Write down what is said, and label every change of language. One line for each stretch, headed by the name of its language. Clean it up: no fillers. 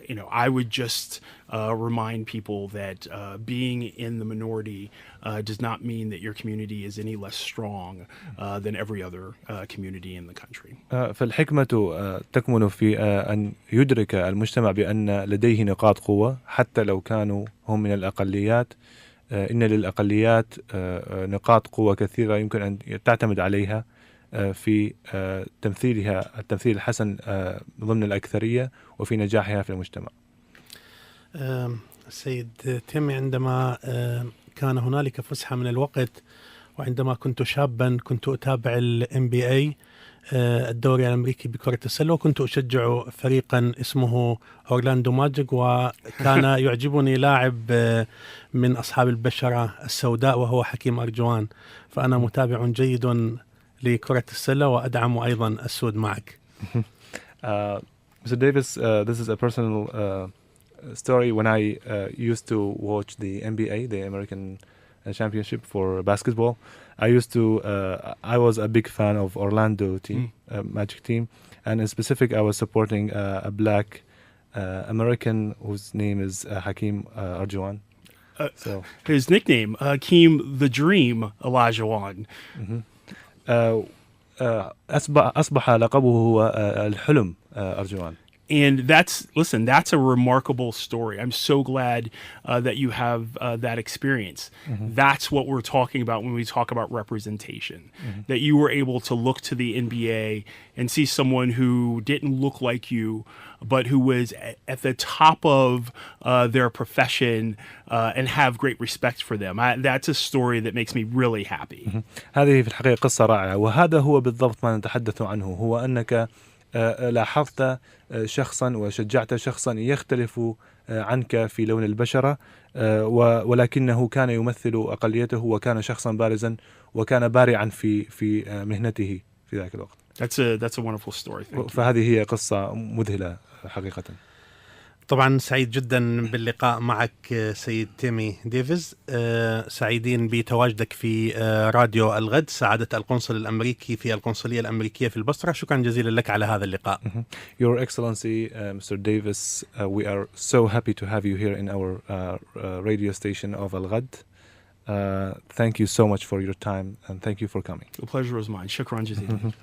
English: I would just remind people that being in the minority does not mean that your community is any less strong than every other community in the country.
Arabic: فالحكمة تكمن في أن يدرك المجتمع بأن لديه نقاط قوة حتى لو كانوا هم من الأقليات. إن للأقليات نقاط قوة كثيرة يمكن أن تعتمد عليها في تمثيلها التمثيل الحسن ضمن الأكثرية وفي نجاحها في المجتمع. سيد تيمي، عندما كان هنالك فسحة من الوقت وعندما كنت شابا كنت أتابع الMBA الدوري الامريكي بكرة السلة، وكنت أشجع فريقا اسمه أورلاندو ماجيك، وكان يعجبني لاعب من أصحاب البشرة السوداء وهو حكيم أرجوان، فأنا متابع جيد لكرة السلة وأدعم أيضا السود معك.
English: Mr. Davis, this is a personal story. When I used to watch the NBA, the American Championship for basketball, I was a big fan of Orlando team, Magic team, and in specific, I was supporting a black American whose name is Hakeem Arjuan. So his nickname, Hakeem the Dream Olajuwon.
Arabic: أصبح لقبه هو الحلم أرجوان.
English: And that's a remarkable story. I'm so glad that you have that experience. Mm-hmm. That's what we're talking about when we talk about representation. Mm-hmm. That you were able to look to the NBA and see someone who didn't look like you, but who was at the top of their profession and have great respect for them. That's a story that makes me really happy. Mm-hmm.
Arabic: هذه في الحقيقة قصة رائعة، وهذا هو بالضبط ما نتحدث عنه، هو أنك لاحظت شخصا وشجعت شخصا يختلف عنك في لون البشرة، ولكنه كان يمثل أقليته وكان شخصا بارزا وكان بارعا في مهنته في ذاك الوقت.
English: That's a wonderful story.
Arabic: فهذه هي قصة مذهلة حقيقة. طبعا سعيد جدا باللقاء معك سيد تيمي ديفز، سعيدين بتواجدك في راديو الغد، سعادة القنصل الامريكي في القنصلية الامريكية في البصرة. شكرا جزيلا لك على هذا اللقاء.
English: Your Excellency, Mr. Davis, we are so happy to have you here in our radio station of Al Ghad. Thank you so much for your time and thank you for coming. The pleasure was mine.
Arabic: شكرا جزيلا.